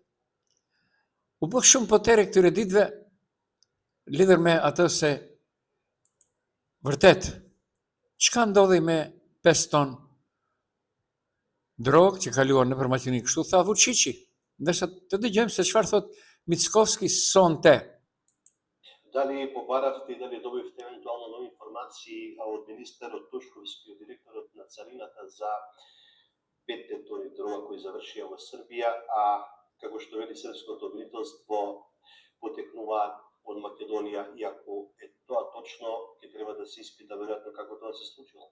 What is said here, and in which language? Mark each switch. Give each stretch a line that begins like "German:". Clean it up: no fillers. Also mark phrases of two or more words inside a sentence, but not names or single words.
Albanian: U bë shumë potere këtyre ditëve, lidhur me atë se vërtet, çka ndodhi me 5 ton drogë që kaluar nëpër maqenin kështu, tha Vučići. Ndërsa të dëgjojmë se çfarë thot Mickovski sonte.
Macedonian: Дали побаравте и дали добивте евентуално нови информации од министерот Тушковски, од директорот на царината за 5 тони дрога кои завршија во Србија, а како што вели српското обвинителство потекнуваат од Македонија, и ако е тоа точно, ќе треба да се испита веројатно како тоа се случило.